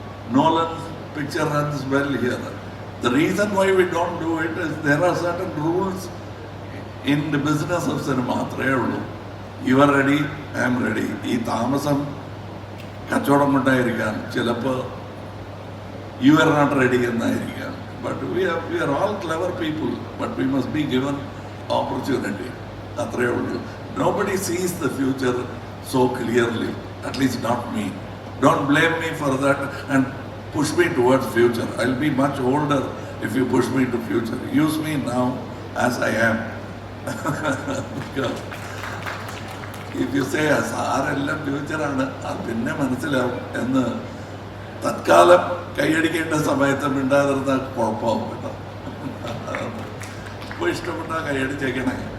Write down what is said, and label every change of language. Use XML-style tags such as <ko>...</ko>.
<en>Nolan's picture runs well here. The reason why we don't do it is there are certain rules in the business of cinema. You are ready, I am ready.</en> <ml>ഈ താമസം കച്ചവടം കൊണ്ടായിരിക്കാം, ചിലപ്പോൾ</ml> <en>you are not ready</en> <ml>എന്നായിരിക്കാം.</ml> <en>But we are all clever people, but we must be given opportunity.</en> <ml>അത്രയേ ഉള്ളൂ.</ml> <en>Nobody sees the future so clearly, at least not me. Don't blame me for that and push me towards future. I'll be much older if you push me to future. Use me now as I am. Because if you say</en> <ml>സാറെല്ലാം ഫ്യൂച്ചറാണ്, അത് പിന്നെ മനസ്സിലാവും എന്ന് തത്കാലം കൈയടിക്കേണ്ട സമയത്ത് മിണ്ടാതിരുന്ന കുഴപ്പമാവും കേട്ടോ. ഇപ്പോൾ ഇഷ്ടപ്പെട്ടാൽ കൈയടിച്ചേക്കണേ.</ml>